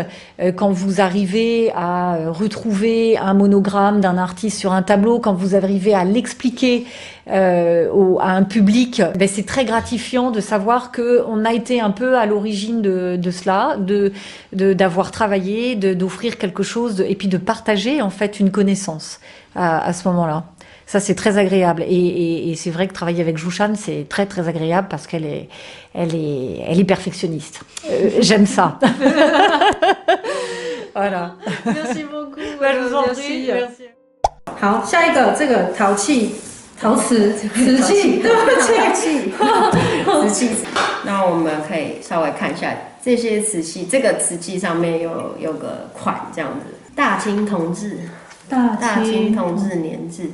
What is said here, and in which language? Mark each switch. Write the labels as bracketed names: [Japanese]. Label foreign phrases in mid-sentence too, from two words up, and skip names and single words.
[French] Quand vous arrivez à retrouver un monogramme d'un artiste sur un tableau, quand vous arrivez à l'expliquer à un public, c'est très gratifiant de savoir qu'on a été un peu à l'origine de cela, d'avoir travaillé, d'offrir quelque chose, et puis de partager en fait une connaissance à ce moment-là. Ça, c'est très agréable. Et c'est vrai que travailler avec Joushan, c'est très très agréable parce qu'elle est perfectionniste. J'aime ça. Voilà. Merci beaucoup. Je vous en prie. Merci. [Chinese] 好，下一个这个陶器。陶瓷器，对不起，瓷器。那我们可以稍微看一下这些瓷器，这个瓷器上面有个款这样子，大清同治，大清同治年制。